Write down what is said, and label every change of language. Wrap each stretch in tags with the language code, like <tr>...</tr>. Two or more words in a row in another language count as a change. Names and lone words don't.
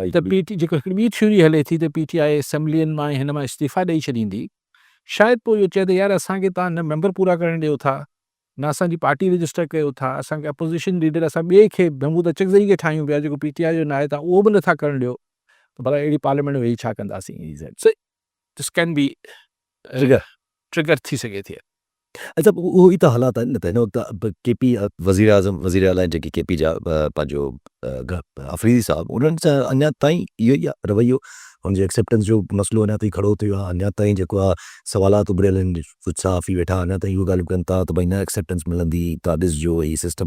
<sd>त पीटी जेको हिकिड़ी ॿी थ्योरी हले थी त पीटीआई असेंबलियुनि मां हिन मां इस्तीफ़ा ॾेई छॾींदी। शायदि पोइ इहो चए त यार असांखे तव्हां न मेंबर पूरा करणु ॾियो था, न असांजी पार्टी रजिस्टर कयो था, असांखे अपोज़िशन लीडर असां ॿिए खे महमूद अचकज़ई खे ठाहियूं पिया जेको पीटीआई जो न आहे, तव्हां उहो बि नथा करणु ॾियो, त भला अहिड़ी पार्लियामेंट में वेही छा कंदासीं?</sd> <en>so this can be ट्रिगर</en> <sd>ट्रिगर थी सघे थी। अच्छा उहो ई त हालात आहिनि न। पहिरियों त केपी वज़ीर आज़म वज़ीर आला जेके केपी जा पंहिंजो अफरीदी साहब उन्हनि सां अञा ताईं इहो ई आहे रवैयो। हुनजे एक्सेप्टेंस जो मसइलो अञा ताईं खड़ो थियो आहे। अञा ताईं जेको आहे सवालात उभिरियल आहिनि, कुझु सहाफ़ी वेठा अञा ताईं उहे ॻाल्हियूं कनि था त भई न एक्सेप्टेंस मिलंदी, तव्हां ॾिसजो हीउ सिस्टम।</sd>